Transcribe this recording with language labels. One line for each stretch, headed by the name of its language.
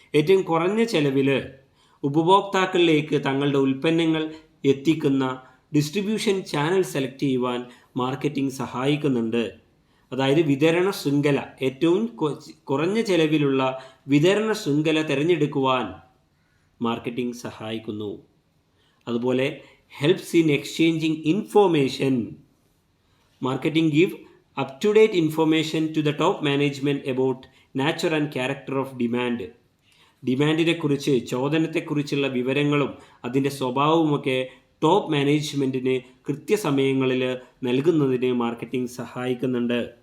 Malayalam: ഏറ്റവും കുറഞ്ഞ ചെലവിൽ ഉപഭോക്താക്കളിലേക്ക് തങ്ങളുടെ ഉൽപ്പന്നങ്ങൾ എത്തിക്കുന്ന ഡിസ്ട്രിബ്യൂഷൻ ചാനൽ സെലക്ട് ചെയ്യുവാൻ മാർക്കറ്റിംഗ് സഹായിക്കുന്നുണ്ട്. അതായത് വിതരണ ശൃംഖല, ഏറ്റവും കുറഞ്ഞ ചെലവിലുള്ള വിതരണ ശൃംഖല തിരഞ്ഞെടുക്കുവാൻ മാർക്കറ്റിംഗ് സഹായിക്കുന്നു.
English: അതുപോലെ helps in exchanging information. Marketing give up-to-date information to the top management about nature and character of demand.
Malayalam: ഡിമാൻഡിനെ കുറിച്ച്, ചോദനത്തെക്കുറിച്ചുള്ള വിവരങ്ങളും അതിൻ്റെ സ്വഭാവവുമൊക്കെ ടോപ്പ് മാനേജ്മെൻറ്റിന് കൃത്യസമയങ്ങളിൽ നൽകുന്നതിന് മാർക്കറ്റിംഗ് സഹായിക്കുന്നുണ്ട്.